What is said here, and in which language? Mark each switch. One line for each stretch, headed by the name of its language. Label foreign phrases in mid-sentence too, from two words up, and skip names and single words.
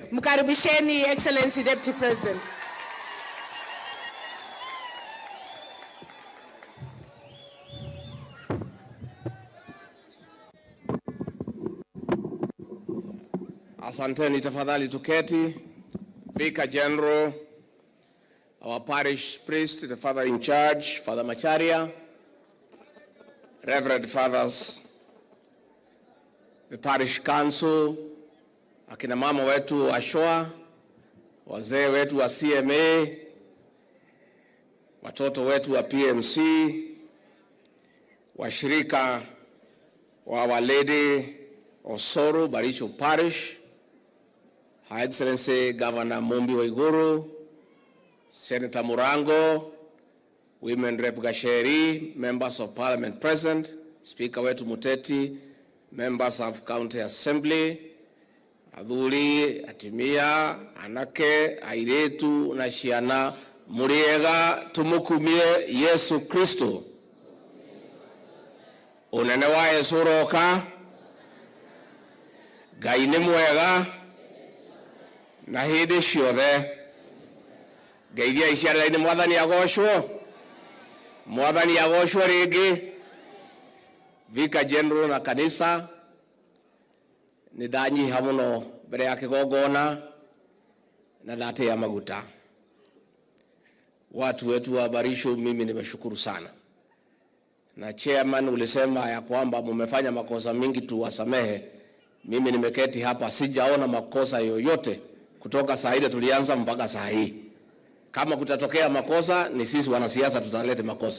Swahili: Mkaribisheni
English: Excellency Deputy President.
Swahili: Asanteni, tafadhali tuketi.
English: Vicar General, our parish priest, the father in charge, Father Macharia, Reverend Fathers, the parish council,
Swahili: akina mama wetu wa Shoa, wazee wetu wa CMA, watoto wetu wa PMC, washirika wa Our Lady Osoro Baricho Parish,
English: Her Excellency Governor Mumbi Waiguru, Senator Murango, Women Rep Gasheri, members of parliament present, Speaker wetu Muteti, members of County Assembly,
Kikuyu: Adhuri, Atimia, Anake, Airetu, na Shiana, Muriega, tumukumie Yesu Kristo. Unene wa Yesu roka, Ngai nĩ mwega, na hĩndĩ ciothe. Ngeithia iciara-inĩ Mwathani agocwo. Mwathani agocwo rĩngĩ.
English: Vicar General
Kikuyu: na kanisa, nĩ ndanyiha mũno mbere ya kĩgongona na ndatĩa maguta.
Swahili: Watu wetu wa Barisho, mimi nimeshukuru sana. Na chairman ulisema ya kwamba mumefanya makosa mingi tuwasamehe. Mimi nimeketi hapa sijaona makosa yoyote kutoka saa ile tulianza mpaka saa hii. Kama kutatokea makosa, ni sisi wanasiasa tutalete makosa.